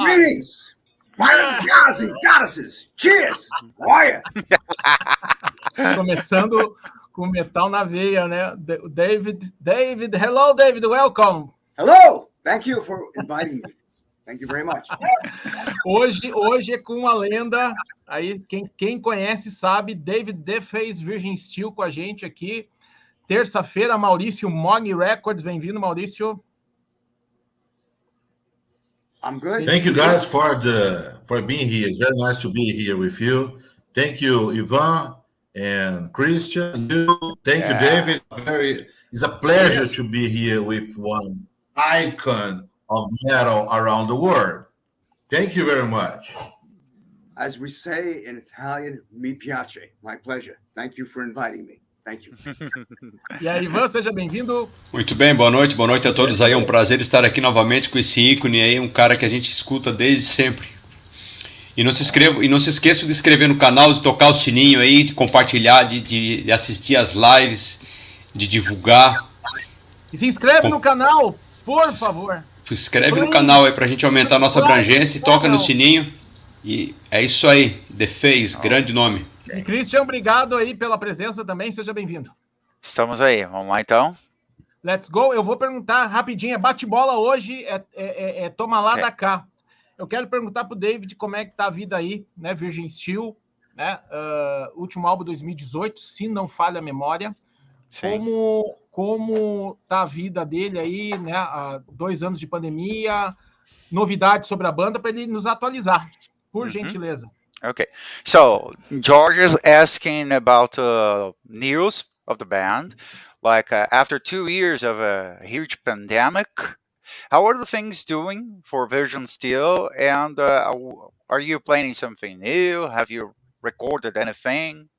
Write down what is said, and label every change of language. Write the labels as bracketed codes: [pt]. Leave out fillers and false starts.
[en] Greetings, my gods and goddesses. Cheers. How are you? [pt] Começando com metal na veia, né? [en] David, hello, David, welcome. Hello. Thank you for inviting me. Thank you very much. [pt] Hoje é com uma lenda. Aí quem conhece sabe, David DeFeis, Virgin Steele com a gente aqui. Terça-feira, Maurício Mog Records. Bem-vindo, Maurício. [en] I'm good. Thank you guys for being here. It's very nice to be here with you. Thank you, Ivan and Christian. Thank you, David. It's a pleasure to be here with one icon of metal around the world. Thank you very much. As we say in Italian, [it] mi piace. [en] My pleasure. Thank you for inviting me. Thank you. [pt] E aí, Ivan, seja bem-vindo. Muito bem, boa noite a todos aí. É um prazer estar aqui novamente com esse ícone aí, um cara que a gente escuta desde sempre. E não se esqueçam de inscrever no canal, de tocar o sininho aí, de compartilhar, de assistir as lives, de divulgar. E se inscreve no canal, por favor. Se inscreve no canal aí pra gente aumentar a nossa abrangência e toca no sininho. E é isso aí, DeFeis, grande nome. E Christian, obrigado aí pela presença também, seja bem-vindo. Estamos aí, vamos lá então? [en] Let's go, [pt] eu vou perguntar rapidinho, bate-bola hoje, toma lá da cá. Eu quero perguntar pro David como é que tá a vida aí, né, Virgin Steele, né, último álbum 2018, se não falha a memória. Sim. Como tá a vida dele aí, né, há 2 anos de pandemia, novidades sobre a banda, para ele nos atualizar, por gentileza. [en] Okay, so George is asking about news of the band. Like after 2 years of a huge pandemic, how are the things doing for Virgin Steele? And are you planning something new? Have you recorded anything?